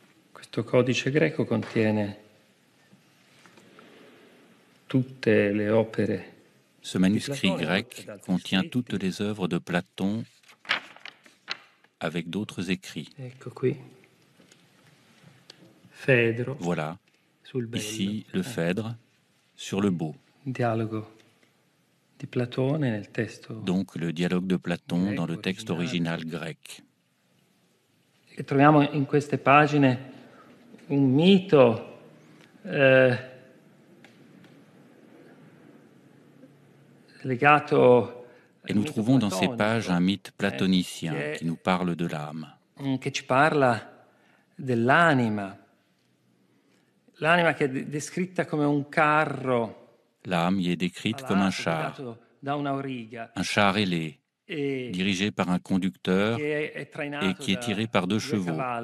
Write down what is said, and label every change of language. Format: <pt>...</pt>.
<it>Questo codice greco contiene tutte le opere.</it> <fr>Ce manuscrit grec contient toutes les œuvres de Platon avec d'autres écrits.</fr> <it>Ecco qui.</it> <fr>Phaèdre. Voilà,</fr> <it>Sul bello.</it> <fr>ici le Phèdre sur le beau.</fr> <it>Dialogo di Platone nel testo.</it> <fr>Donc le dialogue de Platon dans le texte original grec.</fr> <it>E troviamo in queste pagine un mito legato.</it> <fr>Et nous trouvons dans ces pages un mythe platonicien qui nous parle de l'âme.</fr> <it>Che ci parla dell'anima. L'anima che è descritta come un carro.</it> <fr>L'âme y est décrite comme un char ailé, dirigé par un conducteur et qui est tiré par deux chevaux.</fr>